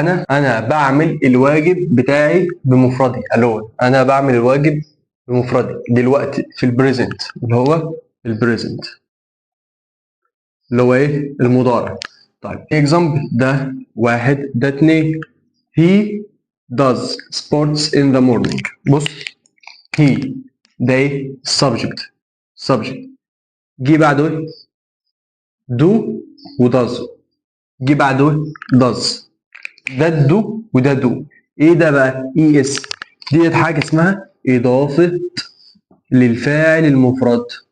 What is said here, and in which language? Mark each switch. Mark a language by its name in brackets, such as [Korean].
[Arabic] انا بعمل الواجب بتاعي بمفردي [English] alone. [Arabic] انا بعمل الواجب بمفردي دلوقتي في البريزنت اللي هو البريزنت اللي هو ايه؟ المضارع. طيب اكزامبل، ده واحد ده اتنين. [English] he does sports in the morning. [Arabic] بص، he ده ايه؟ subject جه بعده ايه؟ do و does، جه بعده ايه؟ does. ده do وده do. ايه ده بقى؟ اي اس. ديت حاجه اسمها اضافه للفاعل المفرد.